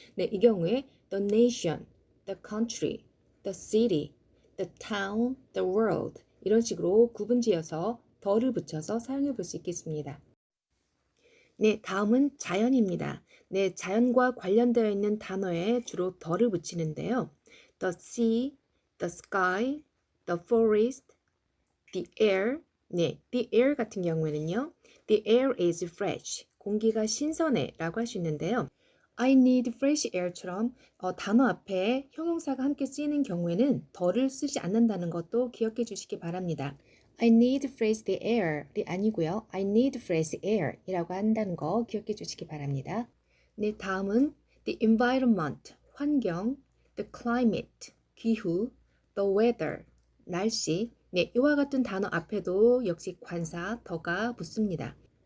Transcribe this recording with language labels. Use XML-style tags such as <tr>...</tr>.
<ko>네, 이 경우에 the nation, the country, the city, the town, the world 이런 식으로 구분지어서 더를 붙여서 사용해 볼 수 있겠습니다. 네, 다음은 자연입니다. 네, 자연과 관련되어 있는 단어에 주로 더를 붙이는데요.</ko> <en>the sea, the sky, the forest, the air, 네, the air 같은 경우에는요. The air is fresh.</en> <ko>공기가 신선해 라고 할 수 있는데요. I need fresh air 처럼 단어 앞에 형용사가 함께 쓰이는 경우에는 더를 쓰지 않는다는 것도 기억해 주시기 바랍니다.</ko> <en>I need fresh air이 아니고요.</en> <ko>I need fresh air 이라고 한다는 거 기억해 주시기 바랍니다. 네, 다음은 the environment, 환경, the climate, 기후, the weather, 날씨, 네, 이와 같은 단어 앞에도 역시 관사 더가 붙습니다.</ko>